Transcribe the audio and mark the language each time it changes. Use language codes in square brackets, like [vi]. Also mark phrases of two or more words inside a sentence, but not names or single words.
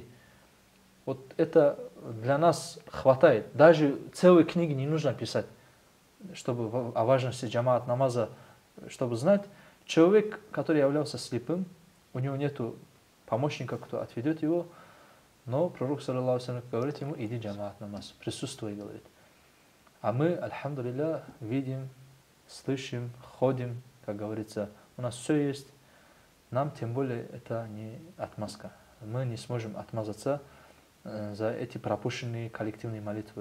[ru] Вот это для нас хватает. Даже целые книги не нужно писать, чтобы о важности джамаат намаза, чтобы знать. человек, который являлся слепым, у него нету помощника, кто отведет его, но пророк, [ar] صلى الله عليه وسلم, [ru] говорит ему: иди джамаат намаз, присутствуй, говорит. А мы, альхамдулилля, видим, слышим, ходим, как говорится, у нас все есть. Нам тем более это не отмазка. Мы не сможем отмазаться за эти пропущенные коллективные молитвы.